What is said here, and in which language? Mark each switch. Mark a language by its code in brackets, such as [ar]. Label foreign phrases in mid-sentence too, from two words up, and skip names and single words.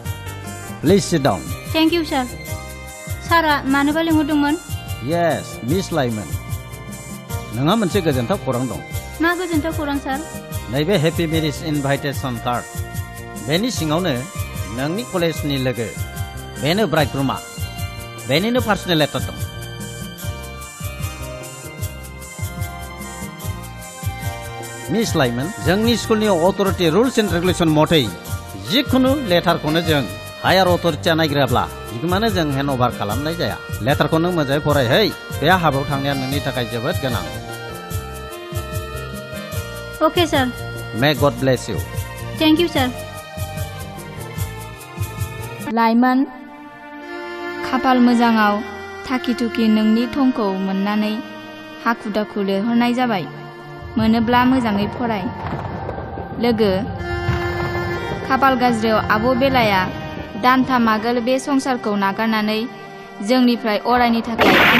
[en] Please sit down. Thank you, sir. [brx] सारा मानोबा लिंहरदोंमोन? [en] Yes, Miss Lyman. [brx] नोंहा मोनसे गोजोनथाव खौरां दं। मा गोजोनथाव खौरां, सार? नैबे [en] happy marriage invitation card. [brx] बेनि सिङावनो नोंनि कलेजनि लोगो बेनो ब्राइडग्रुमा बेनिनो [en] personal letter [brx] दं। मिस लाइमन जोंनि स्कुलनि [en] authority rules and regulation [brx] मथै जिखुनु लेटारखौनो जों हायार अथरिटीया नायग्रोआब्ला बिगुमानो जों [en] hand over [brx] खालामनाय जाया। लेटारखौ नों मोजाङै फरायहै। बे हाबायाव थांनाया नोंनि थाखाय जोबोद गोनां। [en] Okay, sir. May God bless you. Thank you, sir. [brx] लाइमोन खाफाल मोजाङाव थाखि थुखि नोंनि थंखौ मोननानै हाखु दाखु लिरहरनाय जाबाय। मोनोब्ला मोजाङै फराय। लोगो खाफाल गाज्रियाव आब' बेलाया दानथाम आगोल बे संसारखौ नागारनानै जोंनिफ्राय अरायनि थाखाय